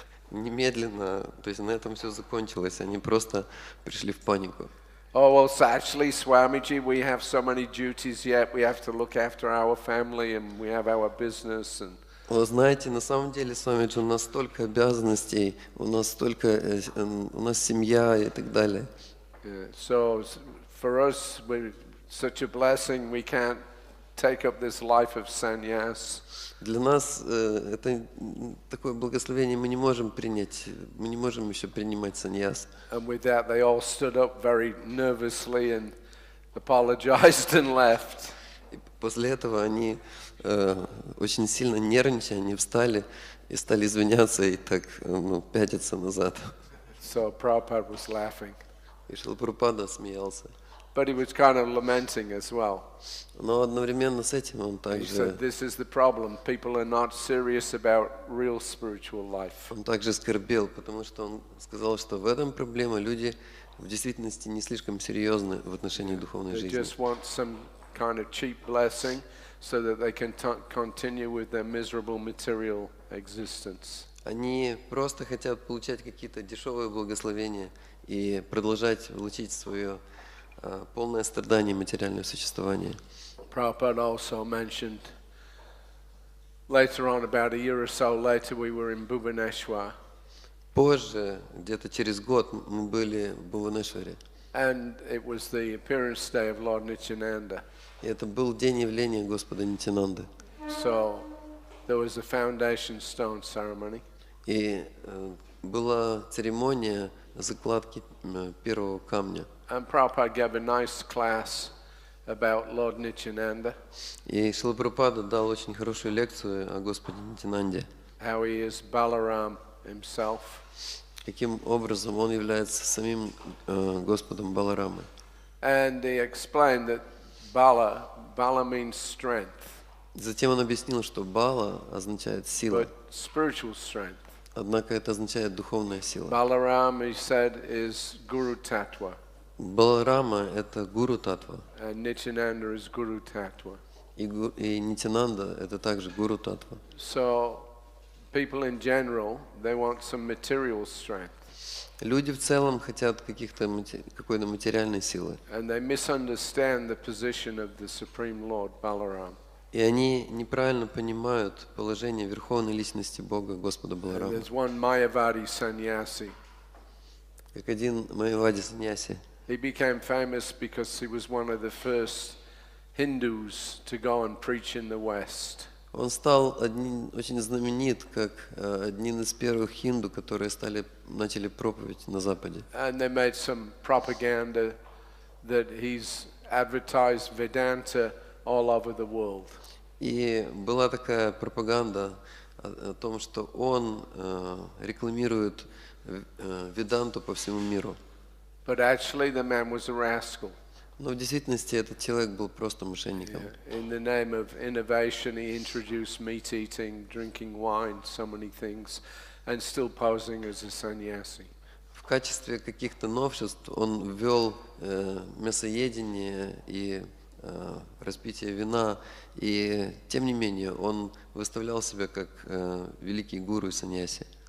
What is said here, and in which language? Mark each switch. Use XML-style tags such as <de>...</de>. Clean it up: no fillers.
<ru>Немедленно, то есть на этом все закончилось, они просто пришли в панику.</ru> <en>Oh, well, so actually, Swamiji, we have so many duties yet. We have to look after our family and we have our business. And</en> <ru>Вы знаете, на самом деле, Свамиджи, у нас столько обязанностей, у нас семья и так далее.</ru> <en>So for us, such a blessing, we can't take up this life of sannyas.</en> <ru>Для нас это такое благословение мы не можем принять, мы не можем еще принимать саньяс.</ru> <en>And with that, they all stood up very nervously and apologized and left.</en> <ru>И после этого они очень сильно нервничая, они встали и стали извиняться и так пятиться назад.</ru> <en>So Prabhupada was laughing.</en> <ru>И Шрила Прабхупада смеялся.</ru> <en>But he was kind of lamenting as well.</en> <ru>Но одновременно с этим он</ru> <en>He</en> <ru>также</ru> <en>said, this is the problem. People are not serious about real spiritual life.</en> <ru>Он также скорбел, потому что он сказал, что в этом проблема. Люди в действительности не слишком серьезны в отношении духовной</ru> <en>They</en> <ru>жизни.</ru> <en>just want some kind of cheap blessing so that they can continue with their miserable material existence.</en> <ru>Они просто хотят получать какие-то дешевые благословения и продолжать влачить свое полное страдание, материальное существование.</ru> <en>Prabhupada also mentioned later on, about a year or so later, we were in Bhubaneswar.</en> <ru>Позже, где-то через год, мы были в Бхуванешваре.</ru> <en>And it was the appearance day of Lord Nityananda.</en> <ru>И это был день явления Господа Нитянанды.</ru> <en>So there was a foundation stone ceremony.</en> <ru>И была церемония закладки первого камня.</ru> <en>And Prabhupada gave a nice class about Lord Nityananda,</en> <ru>И Шрила Прабхупада дал очень хорошую лекцию о Господе Нитянанде.</ru> <en>how he is Balaram himself.</en> <ru>Каким образом он является самим Господом Баларамы.</ru> <en>And he explained that Bala means strength,</en> <ru>Затем он объяснил, что Бала означает сила,</ru> <en>but spiritual strength.</en> <ru>однако это означает духовная сила.</ru> <en>Balaram, he said, is Guru Tattva,</en> <ru>Баларама – это Гуру Татва,</ru> <en>and Nityananda is Guru Tattva.</en> <ru>и Нитянанда – это также Гуру Татва.</ru> <en>So people in general, they want some material strength,</en> <ru>Люди в целом хотят какой-то материальной силы,</ru> <en>and they misunderstand the position of the Supreme Lord Balaram.</en> <ru>и они неправильно понимают положение Верховной Личности Бога, Господа</ru> <en>And</en> <ru>Баларама.</ru> <en>there's one Mayavadi sannyasi.</en> <ru>Как один Майявади саньяси.</ru> <en>He became famous because he was one of the first Hindus to go and preach in the West.</en> <ru>Он стал очень знаменит, как один из первых хинду, которые начали проповедь на Западе.</ru> <en>And they made some propaganda that he's advertised Vedanta all over the world.</en> <ru>И была такая пропаганда о том, что он рекламирует веданту по всему миру.</ru> <en>But actually the man was a rascal.</en> <ru>Но в действительности этот человек был просто мошенником.</ru> <en>In the name of innovation, he introduced meat eating, drinking wine, so many things, and still posing as a sannyasi.</en> <ru>В качестве каких-то новшеств он ввел мясоедение и распитие вина, и тем не менее он выставлял себя как великий гуру и саньяси.</ru>